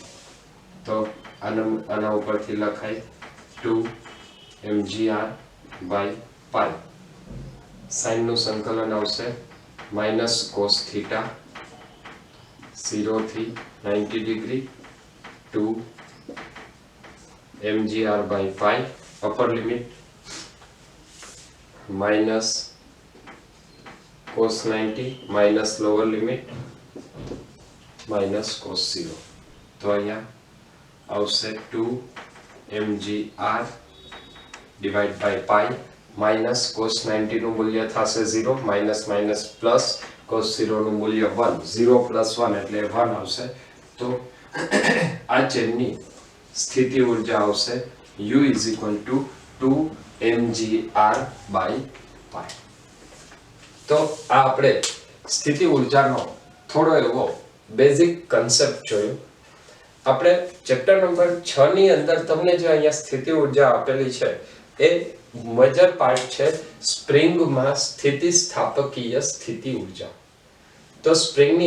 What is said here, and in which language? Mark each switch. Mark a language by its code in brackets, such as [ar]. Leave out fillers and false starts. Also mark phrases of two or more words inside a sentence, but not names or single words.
[gu] તો આના ઉપરથી લખાય 2 mgr [en] by pi. [gu] sin નું સંકલન આવશે [en] minus cos theta 0 [gu] થી 90 ડિગ્રી [en] 2 mgr by pi upper limit minus cos 90 minus lower limit minus cos 0. [gu] તો અહીંયા આવશે [en] 2 mgr divide by pi minus cos 90 [gu] નું મૂલ્ય થશે 0 [en] minus minus plus cos 0 [gu] નું મૂલ્ય 1 [en] 0 plus 1 [gu] એટલે 1 આવશે તો આ ચેનની સ્થિતિ ઊર્જા આવશે [en] u is equal to 2 mgr by pi [gu] તો આ આપણે સ્થિતિ ઊર્જાનો થોડો એવો [en] basic concept [gu] જોયો આપણે [en] chapter number 6 [gu] ની અંદર તમને જે અહીંયા સ્થિતિ ઊર્જા આપેલી છે એ [en] major part [gu] છે સ્પ્રિંગમાં સ્થિતિસ્થાપકીય સ્થિતિ ઊર્જા તો સ્પ્રિંગની